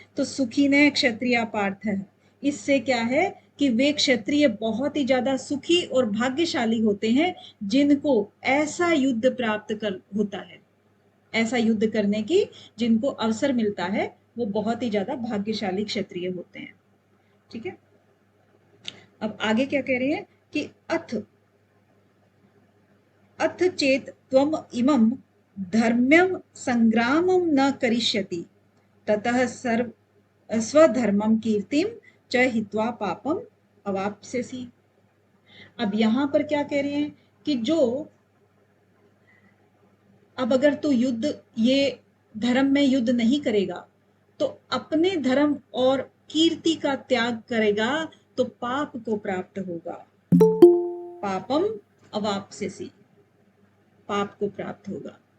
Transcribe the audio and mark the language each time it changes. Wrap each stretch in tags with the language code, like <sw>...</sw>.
<hi>तो सुखी ने क्षत्रिय पार्थ है, इससे क्या है कि वे क्षत्रिय बहुत ही ज्यादा सुखी और भाग्यशाली होते हैं, जिनको ऐसा युद्ध प्राप्त कर होता है, ऐसा युद्ध करने की जिनको अवसर मिलता है, वो बहुत ही ज्यादा भाग्यशाली क्षत्रिय होते हैं। ठीक है।</hi> <sa>अब आगे क्या कह रहे हैं कि अथ चेत त्वम इमं धर्म्यम संग्रामम न करिष्यति ततः सर्व स्वधर्मम कीर्तिम च हित्वा पापम अवाप्स्यसि।</sa> <hi>अब यहां पर क्या कह रहे हैं कि जो अब अगर तू युद्ध ये धर्म में युद्ध नहीं करेगा तो अपने धर्म और कीर्ति का त्याग करेगा तो पाप को प्राप्त होगा।</hi> <sa>पापम अवाप्स्यसि,</sa> <hi>पाप को प्राप्त होगा।</hi>